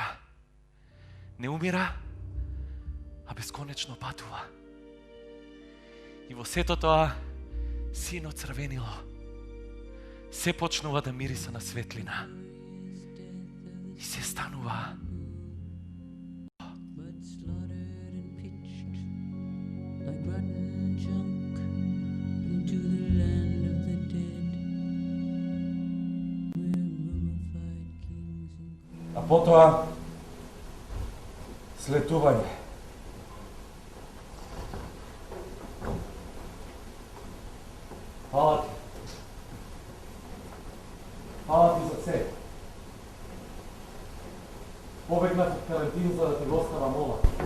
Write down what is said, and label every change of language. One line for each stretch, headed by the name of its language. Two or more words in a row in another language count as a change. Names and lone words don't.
Macedonian: Не умира, а бесконечно патува. И во сето тоа сино црвенило се почнува да мириса на светлина. И се станува
English: like rotten junk into the land of the dead, where mummified kings and
Macedonian: А потоа слетување. Фала ти. Фала ти за се. Побегнав од карантин за да ти го оставам ова.